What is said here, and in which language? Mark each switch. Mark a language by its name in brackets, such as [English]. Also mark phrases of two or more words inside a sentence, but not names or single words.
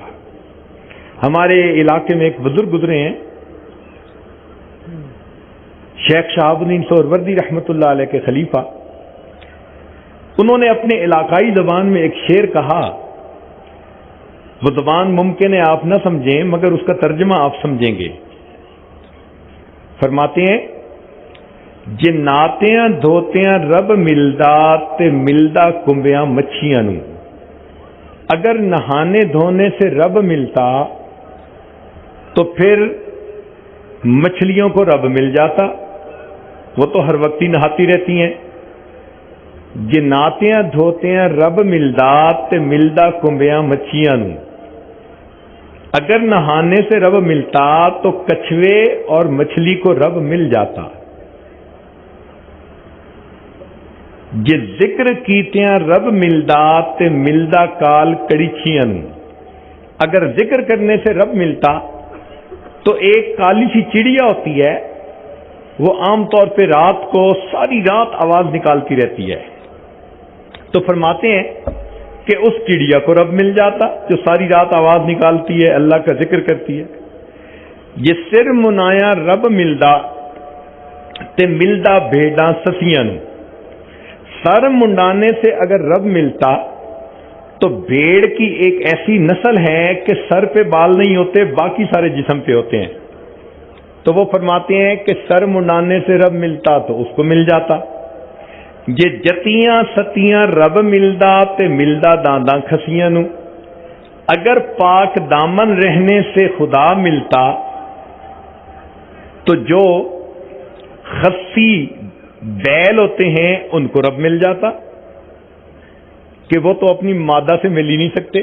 [Urdu] ہمارے علاقے میں ایک بزرگ گزرے ہیں، شیخ شہاب الدین سہروردی رحمۃ اللہ علیہ کے خلیفہ. انہوں نے اپنے علاقائی زبان میں ایک شعر کہا، وہ زبان ممکن ہے آپ نہ سمجھیں مگر اس کا ترجمہ آپ سمجھیں گے. [Punjabi] فرماتے ہیں جے ناتیاں دھوتیاں رب ملدا تے ملدا کنبیاں مچھیاں نو، [Urdu] اگر نہانے دھونے سے رب ملتا تو پھر مچھلیوں کو رب مل جاتا، وہ تو ہر وقت ہی نہاتی رہتی ہیں. [Punjabi] جے ناتیاں دھوتیاں رب ملدا تے ملدا کنبیاں مچھیاں نو، [Urdu] اگر نہانے سے رب ملتا تو کچھوے اور مچھلی کو رب مل جاتا. [Punjabi] جے ذکر کیتیاں رب ملدا تے ملدا کال کڑیچیاں نو، [Urdu] اگر ذکر کرنے سے رب ملتا تو ایک کالی سی چڑیا ہوتی ہے، وہ عام طور پہ رات کو ساری رات آواز نکالتی رہتی ہے. تو فرماتے ہیں کہ اس چڑیا کو رب مل جاتا جو ساری رات آواز نکالتی ہے، اللہ کا ذکر کرتی ہے. [Punjabi] یہ سر منایا رب ملدا تے ملدا بھیڑاں سسیاں نو، [Urdu] سر منڈانے سے اگر رب ملتا تو بھیڑ کی ایک ایسی نسل ہے کہ سر پہ بال نہیں ہوتے، باقی سارے جسم پہ ہوتے ہیں. تو وہ فرماتے ہیں کہ سر منڈانے سے رب ملتا تو اس کو مل جاتا. [Punjabi] یہ جتیاں ستیاں رب ملدا تے ملدا دانداں کھسیاں نو، [Urdu] اگر پاک دامن رہنے سے خدا ملتا تو جو خسی بیل ہوتے ہیں ان کو رب مل جاتا، کہ وہ تو اپنی مادہ سے مل ہی نہیں سکتے.